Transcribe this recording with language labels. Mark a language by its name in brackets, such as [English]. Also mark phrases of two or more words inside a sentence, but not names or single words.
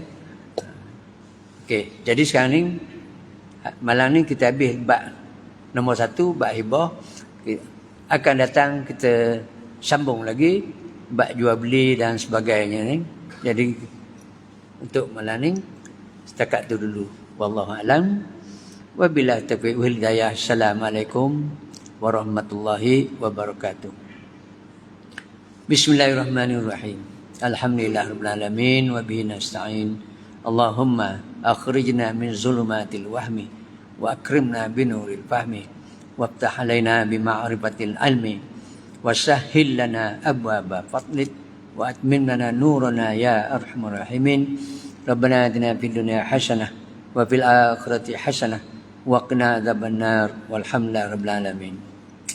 [Malay] Okey, jadi sekarang ni, malam ni kita habis bab nombor 1, bab hibah. Akan datang kita sambung lagi, bab jual beli dan sebagainya ni. Jadi, untuk malam ni, setakat tu dulu. [Arabic] والله أعلم. وبالله التوفيق والهداية. السلام عليكم ورحمة الله وبركاته. بسم الله الرحمن الرحيم الحمد لله رب العالمين وبه نستعين. اللهم أخرجنا من ظلمات الوهم وأكرمنا بنور الفهم وافتح علينا بمعرفة العلم وسهل لنا أبواب فضلك وأتمم لنا نورنا يا أرحم الراحمين. ربنا آتنا في الدنيا حسنة وفي الآخرة حسنة وقنا عذاب النار والحمد لله رب العالمين.